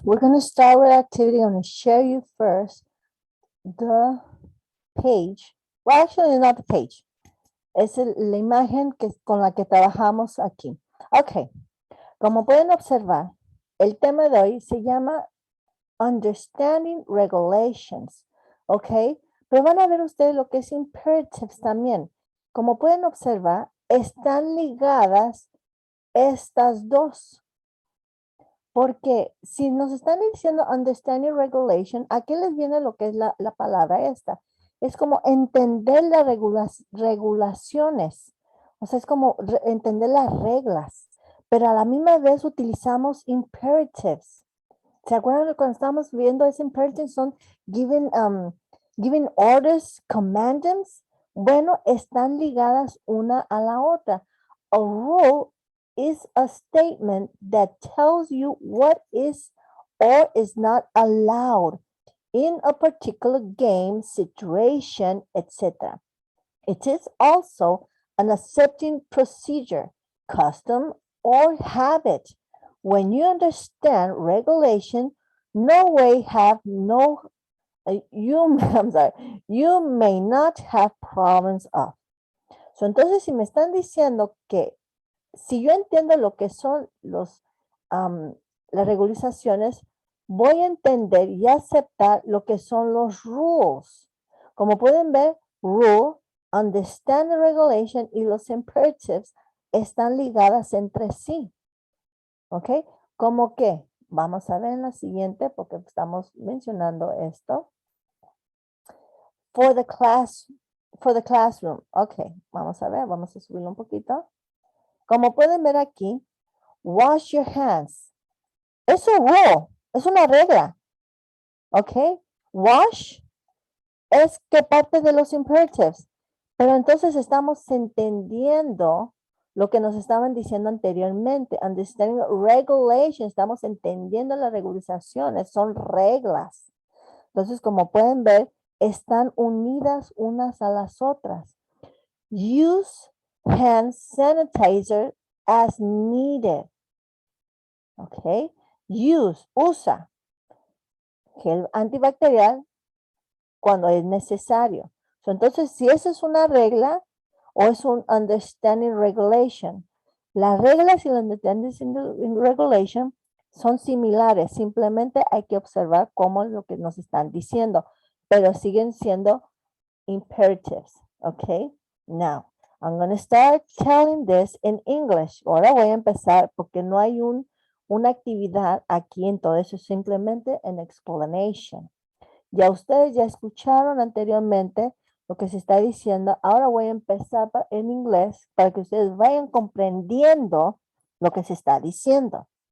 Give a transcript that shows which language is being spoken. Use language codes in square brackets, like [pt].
[en] We're going to start with activity. I'm going to share you first the page. Well, actually, not the page. [es] Es la imagen con la que trabajamos aquí. Ok, como pueden observar, el tema de hoy se llama Understanding Regulations. Ok, pero van a ver ustedes lo que es imperatives también. Como pueden observar, están ligadas estas dos. Porque si nos están diciendo understanding regulation, ¿a qué les viene lo que es la palabra esta? Es como entender las regulaciones. O sea, es como entender las reglas. Pero a la misma vez utilizamos imperatives. ¿Se acuerdan de cuando estábamos viendo ese imperative son [en] giving orders, commandments? [es] Bueno, están ligadas una a la otra. [en] A rule is a statement that tells you what is or is not allowed in a particular game, situation, etc. It is also an accepting procedure, custom, or habit. When you understand regulation, no way have no you I'm sorry, you may not have problems of. [es] So, entonces, si me están diciendo que si yo entiendo lo que son las regularizaciones, voy a entender y aceptar lo que son los rules. Como pueden ver, rule, understand the regulation y los imperatives están ligadas entre sí. ¿Ok? ¿Cómo que? Vamos a ver en la siguiente porque estamos mencionando esto. [en] For the classroom. [es] Ok, vamos a ver, vamos a subirlo un poquito. Como pueden ver aquí, [en] wash your hands. [es] Es un rule, es una regla. ¿Ok? Wash es que parte de los imperatives. Pero entonces estamos entendiendo lo que nos estaban diciendo anteriormente. Understanding regulations, estamos entendiendo las regularizaciones, son reglas. Entonces, como pueden ver, están unidas unas a las otras. [en] Use hand sanitizer as needed. ¿Ok? [es] Use, usa gel antibacterial cuando es necesario. So, entonces, si esa es una regla o es un understanding regulation, las reglas y el understanding regulation son similares. Simplemente hay que observar cómo es lo que nos están diciendo, pero siguen siendo imperatives. Okay? [en] Now, I'm going to start telling this in English. [es] Ahora voy a empezar porque no hay una actividad aquí en todo eso, simplemente [en] an explanation. [es] Ya ustedes ya escucharon anteriormente lo que se está diciendo. Ahora voy a empezar en inglés para que ustedes vayan comprendiendo lo que se está diciendo.